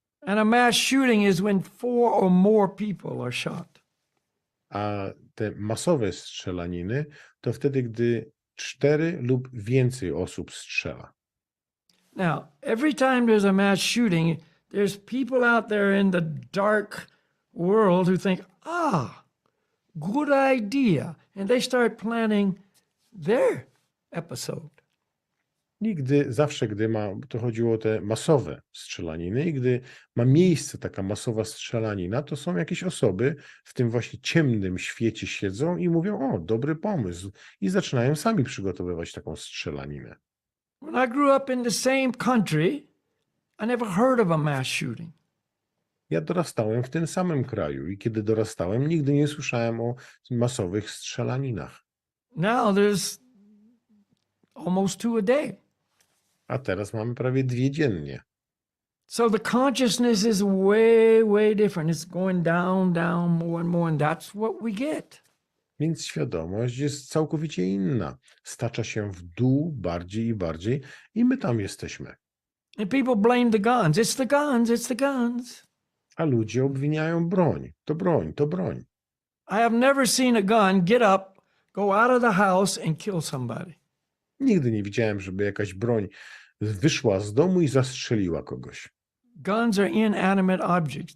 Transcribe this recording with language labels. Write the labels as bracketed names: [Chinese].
[English] And a mass shooting is when 4 or more people are shot. [Polish] A te masowe strzelaniny to wtedy, gdy 4 lub więcej osób strzela. [English] Now, every time there's a mass shooting, there's people out there in the dark world who think, good idea. And they start planning their episode. [Polish] Zawsze, gdy to chodziło o te masowe strzelaniny i gdy ma miejsce taka masowa strzelanina, to są jakieś osoby w tym właśnie ciemnym świecie siedzą i mówią, dobry pomysł. I zaczynają sami przygotowywać taką strzelaninę. [English] When I grew up in the same country, I never heard of a mass shooting. [Polish] Ja dorastałem w tym samym kraju i kiedy dorastałem, nigdy nie słyszałem o masowych strzelaninach. [English] Now there's almost 2 a day. [Polish] A teraz mamy prawie 2 dziennie. [English] So the consciousness is way, way different. It's going down, down more and more, and that's what we get. [Polish] Więc świadomość jest całkowicie inna. Stacza się w dół bardziej i bardziej i my tam jesteśmy. [English] And people blame the guns. It's the guns, it's the guns. [Polish] A ludzie obwiniają broń. To broń, to broń. [English] I have never seen a gun get up, go out of the house and kill somebody. [Polish] Nigdy nie widziałem, żeby jakaś broń wyszła z domu i zastrzeliła kogoś. [English] Guns are inanimate objects.